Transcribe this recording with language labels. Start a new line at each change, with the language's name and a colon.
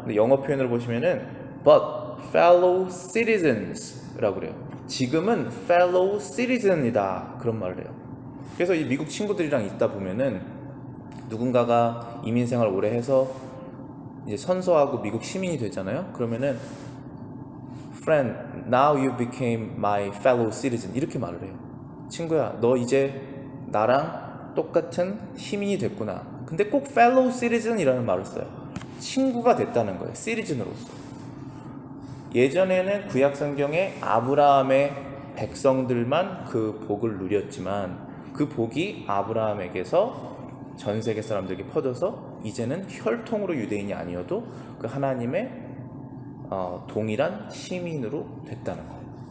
Korean: 근데 영어 표현을 보시면은
English: but fellow citizens
Korean: 라고 그래요. 지금은 fellow citizen이다 그런 말을 해요. 그래서 이 미국 친구들이랑 있다 보면은 누군가가 이민 생활 오래 해서 이제 선서하고 미국 시민이 되잖아요. 그러면은
English: friend, now you became my fellow citizen
Korean: 이렇게 말을 해요. 친구야, 너 이제 나랑 똑같은 시민이 됐구나. 근데 꼭 fellow citizen이라는 말을 써요. 친구가 됐다는 거예요. citizen으로서. 예전에는 구약 성경에 아브라함의 백성들만 그 복을 누렸지만 그 복이 아브라함에게서 전 세계 사람들에게 퍼져서 이제는 혈통으로 유대인이 아니어도 그 하나님의 동일한 시민으로 됐다는 거예요.